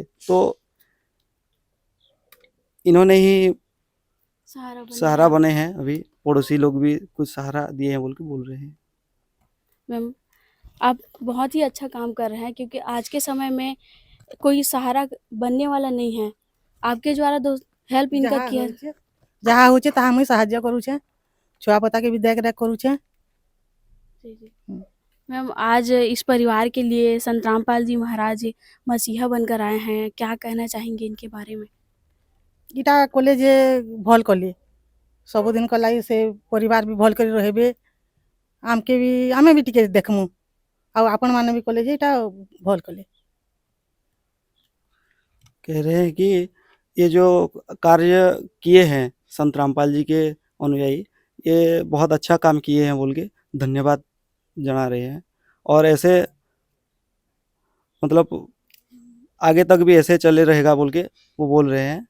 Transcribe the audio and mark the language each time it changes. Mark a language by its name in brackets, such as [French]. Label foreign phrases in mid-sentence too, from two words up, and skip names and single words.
[Hindi] तो इन्होंने ही सहारा बने हैं अभी, पड़ोसी लोग भी कुछ सहारा दिए हैं बोल के बोल रहे हैं। मैम, आप बहुत ही अच्छा काम कर रहे हैं, क्योंकि आज के समय में कोई सहारा बनने वाला नहीं है। आपके द्वारा हेल्प इनका किया। [Odia] ଯାହା ହଉଛି ତାହା ମୁଇଁ ସାହାଯ୍ୟ କରୁଛେ, ଛୁଆ ପତାକେ ବି ଦେଖ କରୁଛେ। [Hindi] जी जी मैम, आज इस परिवार के लिए संत रामपाल जी महाराज मसीहा बनकर आए हैं, क्या कहना चाहेंगे इनके बारे में? [Odia] ଇଟା କଲେ ଯେ ଭଲ୍ କଲେ, ସବୁଦିନକ ଲାଗି ସେ ପରିବାର ବି ଭଲ୍ କରି ରହିବେ, ଆମେ ବି ଟିକେ ଦେଖମୁ, ଆଉ ଆପଣମାନେ ବି କଲେ ଯେ ଇଟା ଭଲ୍ କଲେ। [Hindi] कह रहे हैं कि ये जो कार्य किए हैं संत रामपाल जी के अनुयायी, ये बहुत अच्छा काम किए हैं बोल के धन्यवाद जना रहे हैं। और ऐसे मतलब आगे तक भी ऐसे चले रहेगा बोल के वो बोल रहे हैं।